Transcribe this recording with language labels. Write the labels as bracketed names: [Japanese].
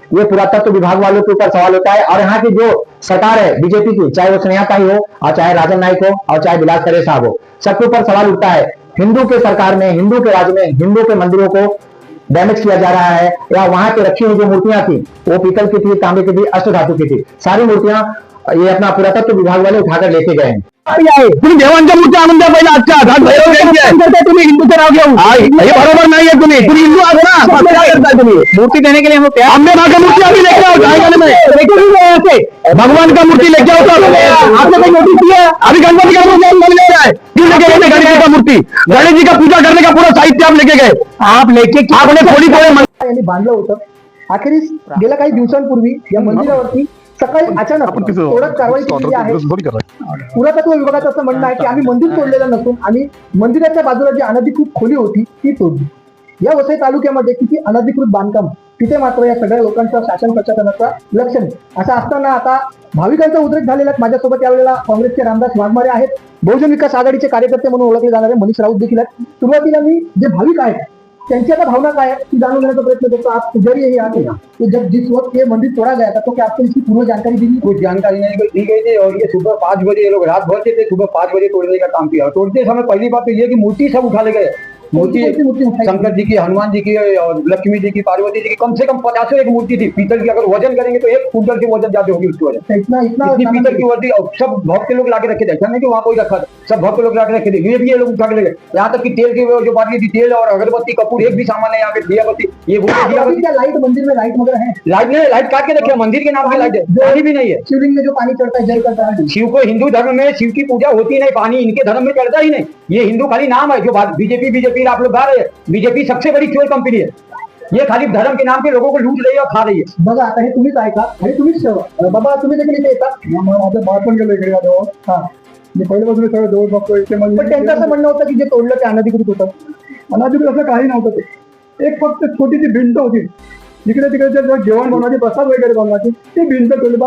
[Hindi] ये पुरातत्व विभाग वालों के ऊपर सवाल होता है। और यहाँ की जो सरकार है बीजेपी की, चाहे वो स्नेहा ताई हो और चाहे राजन नाइक हो और चाहे विलास खरे साहब हो, सबके ऊपर सवाल उठता है। हिंदू के सरकार में, हिंदू के राज्य में हिंदू के मंदिरों को डैमेज किया जा रहा है। या वहां पे रखी हुई जो मूर्तियां थी वो पीतल की थी, तांबे की थी, अष्ट धातु की थी। सारी मूर्तियां ये अपना पुरातत्व विभाग वाले उठाकर लेके गए हैं। [Marathi] तुम्ही देवांच्या मूर्ती आणून द्या पहिला आजच्या घाट भैरव जयंती तुम्ही हिंदूचं नाव घेऊन हे बरोबर नाहीये। तुम्ही हिंदू आहात ना, क्या करताय तुम्ही? [Hindi] मूर्ति देने के लिए हम हमने वहां का मूर्ति अभी लेके आओ जाएगा में भगवान का मूर्ति लेके आओ। आपने कोई नोटिस दिया? अभी गणपति का मूर्ति ले रहा है, क्यों लेके गए गणेश जी का मूर्ति? गणेश जी का पूजा करने का पूरा साहित्य आप लेके गए। आप लेके आपने थोडी [Marathi] यांनी बांधलं होतं। अखेरीस गेल्या काही दिवसांपूर्वी या मंदिरावरती सकाळी अचानक तोडक कारवाई केली आहे। पुरातत्व विभागाचं असं म्हणणं आहे की आम्ही मंदिर तोडलेलं नसून आम्ही मंदिराच्या बाजूला जी अनधिकृत खोली होती ती तोडली। या वसई तालुक्यामध्ये किती अनधिकृत बांधकाम, तिथे मात्र या सगळ्या लोकांचा शासन प्रशासनाचा लक्ष नाही। असं असताना आता भाविकांचा उद्रेक झालेला आहे। माझ्यासोबत यावेळेला काँग्रेसचे रामदास वाघमारे आहेत, बहुजन विकास आघाडीचे कार्यकर्ते म्हणून ओळखले जाणारे मनीष राऊत देखील आहेत। सुरुवातीला मी जे भाविक आहेत त्यांची आता भावना काय [Hindi] है कि जान लेने का प्रयत्न करता। आप पुजारी यही आते हैं तो जब जिस वक्त ये मंदिर तोड़ा गया था तो क्या आपको इसकी पूर्ण जानकारी दी? कुछ जानकारी नहीं दी गई थी। और ये सुबह 5 बजे ये लोग रात भर से थे, सुबह 5 बजे तोड़ने का काम किया। तोड़ते समय पहली बात तो ये कि मूर्ति सब उठा ले गए। मूर्ति शंकर जी की, हनुमान जी की और लक्ष्मी जी की, पार्वती जी की, कम से कम 50 एक मूर्ति थी पीतल की। अगर वजन करेंगे तो 1 कुंटल की वजन ज्यादा होगी उसकी वजह। इतना पीतल की वर्दी सब भक्त के लोग लाके रखे थे, ऐसा नहीं कि वहाँ कोई रखा था, सब भक्त लोग लाके रखे थे। ये भी ये लोग उठा के ले गए। यहाँ तक कि तेल की जो बात थी, तेल और अगरबत्ती कपूर एक भी सामान है यहाँ पे। दिया बत्ती ये दिया लाइट मंदिर में लाइट वगैरह है? लाइट नहीं, लाइट काट के रखे, मंदिर के नाम की लाइट है, पानी भी नहीं है। शिवलिंग में जो पानी चढ़ता है जल करता है, शिव को हिंदू धर्म में शिव की पूजा होती नहीं, पानी इनके धर्म में चढ़ता ही नहीं। ये हिंदू खाली नाम है। जो बीजेपी आप लोग गा रहे हैं, बीजेपी सबसे बड़ी चोर कंपनी है। ये खाली धर्म के नाम पे लोगों को लूट रही है और खा रही है। [Marathi] बघा आता हे तुम्हीच ऐका आणि तुम्हीच ठेवा। बाबा तुम्ही देखील इथे येतात, माझं बाळपण गेलं इकडे आलो। हा, मी पहिल्यापासून सगळं जवळ बघतो इथे। पण त्यांचं असं म्हणणं होतं की जे तोडलं ते अनधिकृत होतं। अनधिकृत असं काही नव्हतं। ते एक फक्त छोटीशी भिंत होती, जिकडे तिकडे जेवण बनवायची, प्रसाद वगैरे बनवायची, ती भिंत तोडली।